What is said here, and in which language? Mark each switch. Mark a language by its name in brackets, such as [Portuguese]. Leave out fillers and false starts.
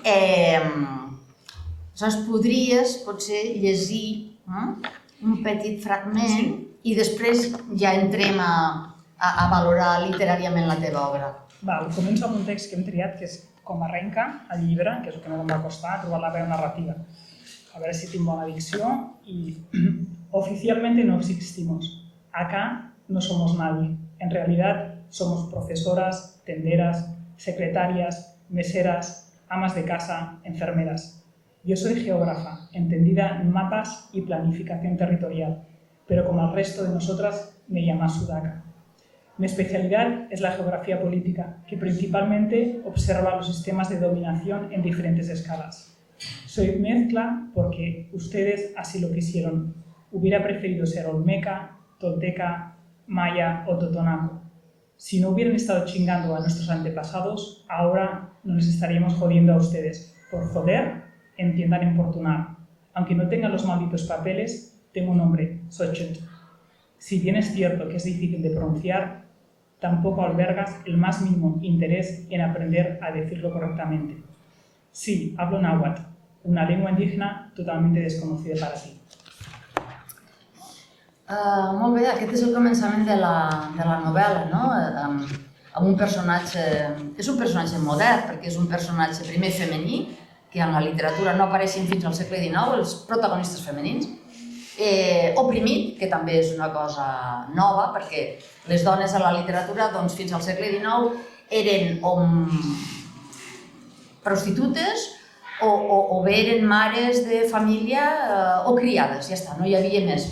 [Catalan] Aleshores, podries, potser, llegir un petit fragment i després ja entrem a valorar literàriament la teva obra. Començo amb un text que hem triat, que és Com arrenca el llibre, que és el que em va costar, trobar la veu narrativa. A veure si tinc bona dicció. [Spanish] Oficialmente no existimos. Acá no somos nadie. En realidad somos profesoras, tenderas, secretarias, meseras, amas de casa, enfermeras. Yo soy geógrafa, entendida en mapas y planificación territorial, pero como el resto de nosotras me llama Sudaka. Mi especialidad es la geografía política, que principalmente observa los sistemas de dominación en diferentes escalas. Soy mezcla porque ustedes así lo quisieron. Hubiera preferido ser olmeca, tolteca, maya o totonaco. Si no hubieran estado chingando a nuestros antepasados, ahora no les estaríamos jodiendo a ustedes. Por joder, entiendan importunar. Aunque no tengan los malditos papeles, tengo un nombre, Xochitl. Si bien es cierto que es difícil de pronunciar, tampoco albergas el más mínimo interés en aprender a decirlo correctamente. Sí, hablo náhuatl, una lengua indígena totalmente desconocida para ti. [Catalan] Molt bé, aquest és el començament de la novel·la, no? Amb un personatge... És un personatge modern, perquè és un personatge primer femení, que en la literatura no apareixen fins al segle XIX, els protagonistes femenins. Oprimit, que també és una cosa nova, perquè les dones a la literatura fins al segle XIX eren prostitutes o bé eren mares de família o criades, ja està, no hi havia més.